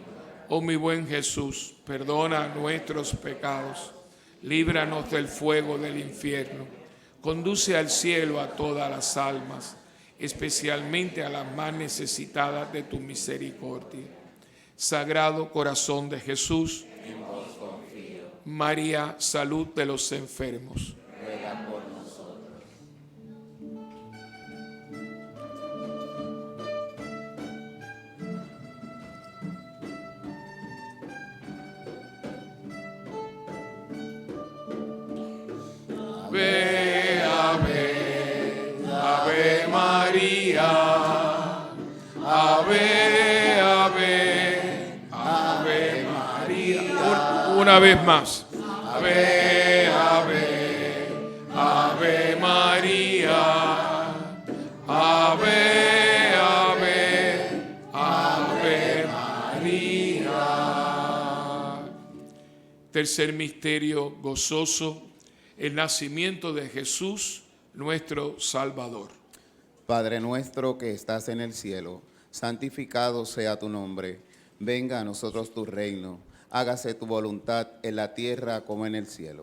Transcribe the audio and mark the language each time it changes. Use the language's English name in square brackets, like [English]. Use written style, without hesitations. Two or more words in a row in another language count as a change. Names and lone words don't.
[Spanish] Oh mi buen Jesús, perdona nuestros pecados, líbranos del fuego del infierno, conduce al cielo a todas las almas, especialmente a las más necesitadas de tu misericordia. Sagrado Corazón de Jesús, en vos confío. María, salud de los enfermos, ruega por nosotros. Ave, ave, ave María, ave, ave, ave María. Una vez más. Ave, ave, ave María, ave, ave, ave María. Tercer misterio gozoso, el nacimiento de Jesús, nuestro Salvador. Padre nuestro que estás en el cielo, santificado sea tu nombre. Venga a nosotros tu reino. Hágase tu voluntad en la tierra como en el cielo.